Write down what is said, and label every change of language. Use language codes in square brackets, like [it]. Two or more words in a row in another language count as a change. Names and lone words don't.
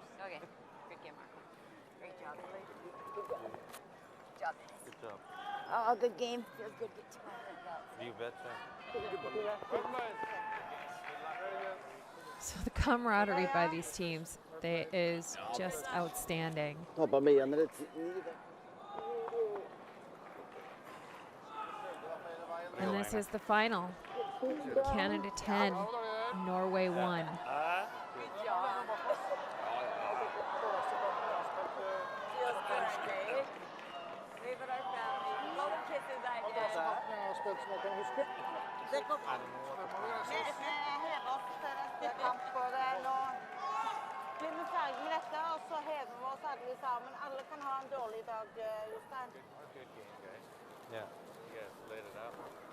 [en] Okay. Good game, Mark. Great job. Good job, Dennis. Good job. Oh, good game. Feels good. Get to my You betcha. So the camaraderie by these teams is just outstanding. [no] Tappa med igjen eller 9. [en] And this is the final. Canada 10, Norway 1. Good job. Feels good, Dave. Leave it our family. Blow the kisses I did. [no] Jeg har spilt som jeg kan huske. Det går bra. Vi hever oss til neste kamp, og det er nå blir vi ferdig med dette, og så hever vi oss alle sammen. Alle kan ha en dårlig dag, Jostein. [en] Good game, guys. Yeah. You guys laid it out.